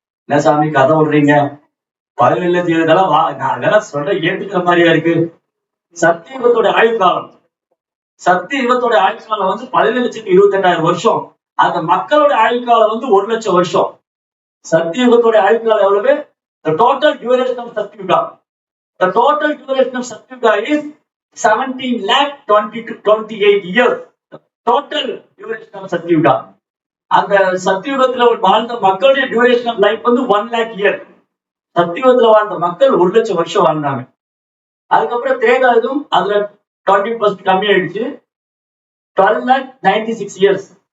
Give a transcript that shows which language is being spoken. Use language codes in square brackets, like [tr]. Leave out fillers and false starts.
[ta] என்ன சாமி கதை விடுறீங்க? 17,000 அதெல்லாம் சொல்ற ஏத்துக்கிற மாதிரியா இருக்கு. சத்தியுகத்தோட ஆயுள் காலம், சத்தியுகத்தோட ஆயுள் காலம் வந்து 17,28,000 வருஷம். அந்த மக்களோட ஆயுள் காலம் வந்து 1,00,000 வருஷம். சத்தியுகத்தோட ஆயுள் காலம் எவ்வளவு? [en] The total duration of Satyuga. The total duration of Satyuga is 17,28 years. The total duration of Satyuga. [ta] அந்த சத்தியுகத்துல வாழ்ந்த மக்களுடைய டியூரேஷன் ஆஃப் லைஃப் வந்து 1,00,000 year. சத்தியுகத்துல வாழ்ந்த மக்கள் 1,00,000 வருஷம் வாழ்ந்தாங்க. அதுக்கப்புறம் திரேதாயுகம் அதுல 20% கம்மியாயிடுச்சு, 12,96 years.